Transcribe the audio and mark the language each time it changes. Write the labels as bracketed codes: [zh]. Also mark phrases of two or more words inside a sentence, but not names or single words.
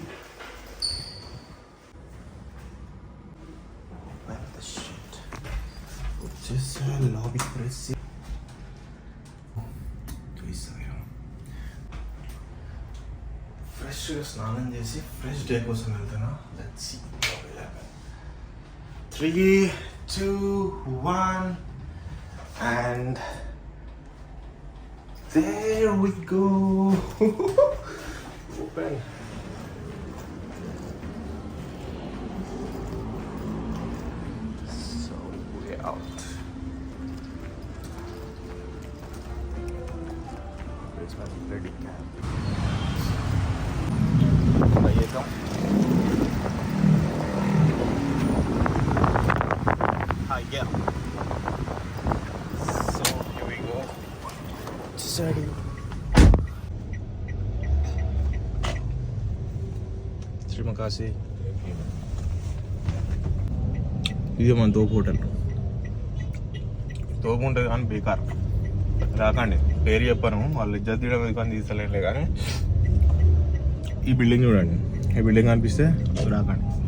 [te] వచ్చేసా [en] lobby press [te] ఫ్రెష్గా స్నానం చేసి [en] fresh day [te] కోసం వెళ్తున్నా. [en] let's see 3, 2, 1 and there we go. Open. So we're out. Where's my ready cab? Yeah. So here we go. Sorry. [id] Terima kasih. [te] ఇది మన తోపు హోటల్. తోపు ఉంటుంది కానీ బేకార్. రాకండి, పేరు చెప్పాను, వాళ్ళు ఇజ్జత్ తీయడం కానీ తీసలేంలే. కానీ ఈ బిల్డింగ్ చూడండి, ఈ బిల్డింగ్ కనిపిస్తే రాకండి.